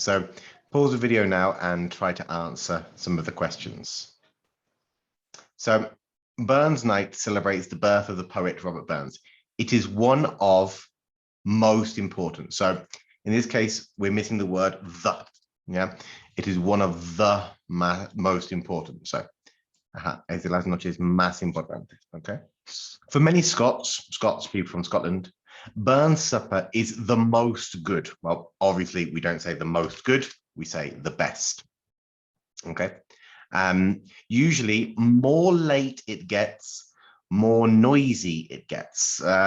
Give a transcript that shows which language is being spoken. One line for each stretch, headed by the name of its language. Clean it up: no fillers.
English: So pause the video now and try to answer some of the questions. So Burns Night celebrates the birth of the poet Robert Burns. It is one of most important. So in this case, we're missing the word the. Yeah, it is one of the most important.
Spanish: So, es de las noches más importantes.
English: Okay. For many Scots, people from Scotland, Burns supper is the most good. Well, obviously, we don't say the most good, we say the best. Okay. Usually, more late it gets, more noisy it gets.